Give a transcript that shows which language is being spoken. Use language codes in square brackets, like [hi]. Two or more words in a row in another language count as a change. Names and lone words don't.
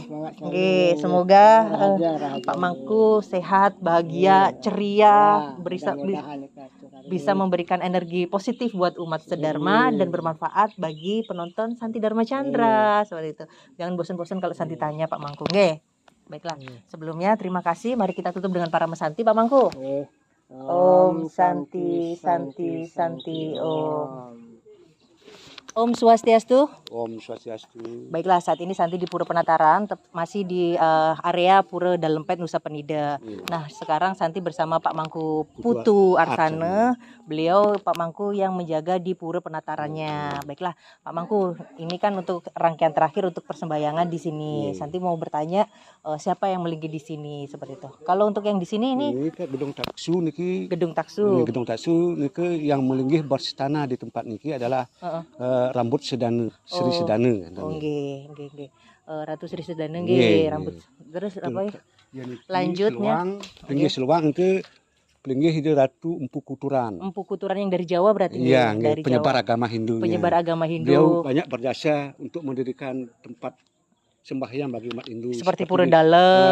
[id] Semoga Pak Mangku sehat, bahagia, ceria, bisa memberikan energi positif buat umat sedharma dan bermanfaat bagi penonton Santi Dharma Chandra seperti itu. Jangan bosan-bosan kalau Santi tanya Pak Mangku. Baiklah. Sebelumnya terima kasih. Mari kita tutup dengan para mesanti Pak Mangku. [sa] ॐ शान्तिः शान्तिः शान्तिः ॐ. ॐ स्वस्त्यस्तु. ॐ स्वस्त्यस्तु. [id] Baiklah, saat ini Santi di Pura Penataran, masih di area Pura Dalempet Nusa Penida. Nah, sekarang Santi bersama Pak Mangku Putu Arsana. Beliau Pak Mangku yang menjaga di Pura Penatarannya. Baiklah, Pak Mangku, ini kan untuk rangkaian terakhir untuk persembahyangan di sini. Santi mau bertanya siapa yang melinggi di sini seperti itu. Kalau untuk yang di sini ini Gedung Taksu niki. Gedung Taksu. Gedung Taksu niki yang melinggih berstana di tempat niki adalah rambut Sedana, Sri Sedana. Nggih. Ratu Sri Sedana nggih, rambut. Terus apa ya? Lanjutnya. Linggih Seluang itu linggih itu Ratu Empu Kuturan. Empu Kuturan yang dari Jawa berarti iya, dari penyebar Jawa. Agama Hindu. Penyebar agama Hindu. Beliau banyak berjasa untuk mendirikan tempat sembahyang bagi umat Hindu seperti Pura Dalem,